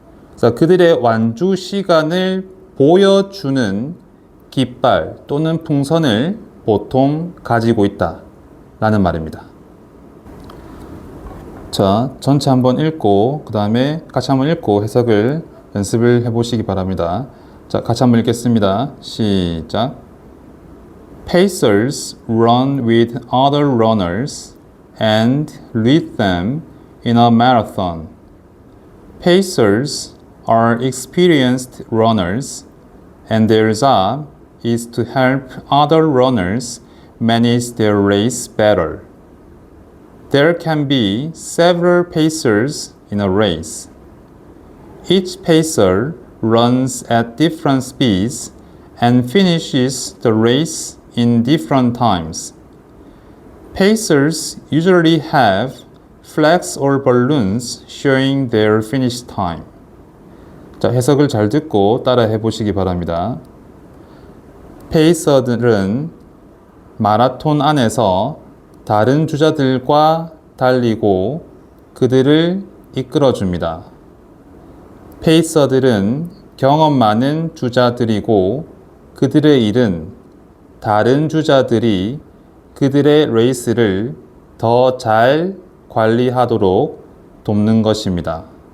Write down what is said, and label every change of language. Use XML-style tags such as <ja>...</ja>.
<ko>그래서 그들의 완주 시간을 보여주는 깃발 또는 풍선을 보통 가지고 있다 라는 말입니다. 자, 전체 한번 읽고 그 다음에 같이 한번 읽고 해석을 연습을 해보시기 바랍니다. 자, 같이 한번 읽겠습니다. 시작.</ko> <en>Pacers run with other runners and lead them in a marathon. Pacers are experienced runners, and their job is to help other runners manage their race better. There can be several pacers in a race. Each pacer runs at different speeds and finishes the race in different times. Pacers usually have flags or balloons showing their finish time.</en> <ko>자, 해석을 잘 듣고 따라해 보시기 바랍니다. 페이서들은 마라톤 안에서 다른 주자들과 달리고 그들을 이끌어줍니다. 페이서들은 경험 많은 주자들이고 그들의 일은 다른 주자들이 그들의 레이스를 더 잘 관리하도록 돕는 것입니다.</ko>